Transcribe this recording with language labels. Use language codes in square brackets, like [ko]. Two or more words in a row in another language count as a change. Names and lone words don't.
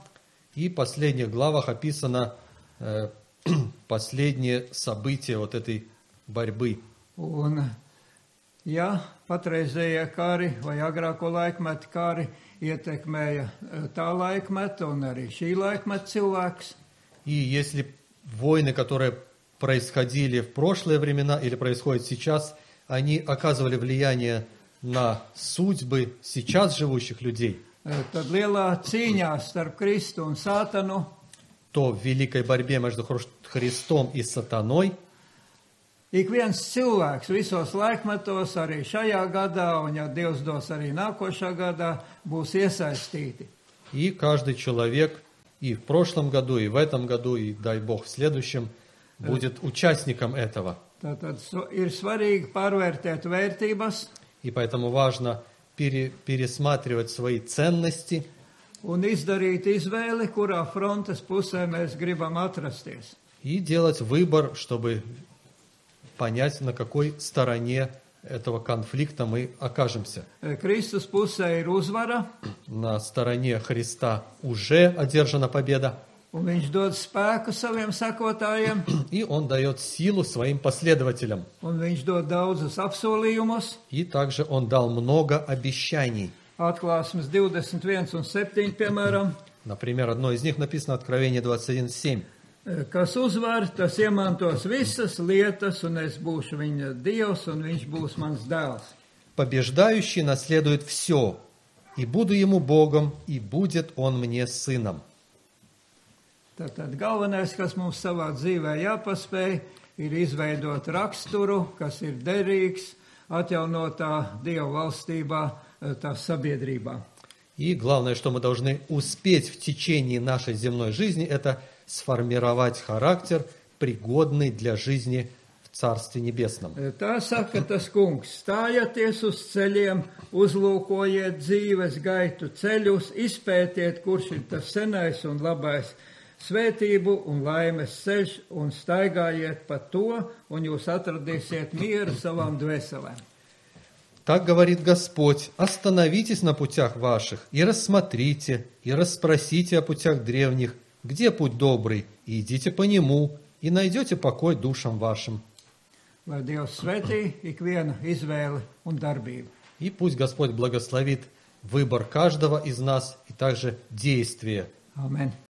[ru] И в последних главах описано последние события вот этой борьбы. [lv] Un, ja patreizējie kari vai agrāko laikmetu kari ietekmēja tā laikmeta un arī šī laikmeta cilvēks, [ru] И если войны, которые происходили в прошлые времена или происходят сейчас, они оказывали влияние на судьбы сейчас живущих людей, [lv] tad lielā cīņā starp Kristu un Sātanu [ru] то в великой борьбе между Христом и сатаной [lv] Ik viens cilvēks visos laikmetos, arī šajā gadā, un ja Dievs dos arī nākošā gadā, būs iesaistīti. [ru] И каждый человек и в прошлом году, и в этом году, и дай Бог в следующем, будет участником этого. [lv] Tātad ir svarīgi pārvērtēt vērtības [ru] И поэтому важно пересматривать свои ценности [lv] un izdarīt izvēli, kurā frontes pusē mēs gribam atrasties. [ru] и делать выбор, чтобы понять, на какой стороне этого конфликта мы окажемся. [lv] Kristus pusē ir uzvara, [ru] На стороне Христа уже одержана победа, [lv] un viņš dod spēku saviem sekotājiem, [ru] и Он дает силу своим последователям. [lv] un viņš dod daudzus apsolījumus. [ru] И также Он дал много обещаний. [lv] Atklāsmes 21 un 7, piemēram, [ru] Например, одно из них написано Откровение 21:7. [lv] kas uzvar, tas iemantos visas lietas, un es būšu viņa Dievs, un viņš būs mans dēls. [ru] Побеждающий наследует все, и буду ему Богом, и будет он мне сыном. [lv] Tātad galvenais, kas mums savā dzīvē jāpaspēj, ir izveidot raksturu, kas ir derīgs, atjaunotā Dieva valstībā, tā sabiedrībā. [ru] И главное, что мы должны успеть в течение нашей земной жизни, это сформировать характер, пригодный для жизни в Царстве Небесном. [lv] Tā saka tas kungs, stājieties uz ceļiem, uzlūkojiet dzīves gaitu ceļus, izpētiet, kurš ir tas senais un labais svētību un laimes ceļš, un staigājiet pa to, un jūs atradīsiet mieru savām dvēselēm. [ru] Так говорит Господь: остановитесь на путях ваших, и рассмотрите, и расспросите о путях древних, где путь добрый, и идите по нему, и найдете покой душам вашим. [lv] Lai Dievs svētī ikvienu izvēli un darbību. [ru] И пусть Господь благословит выбор каждого из нас и также действие. Amen.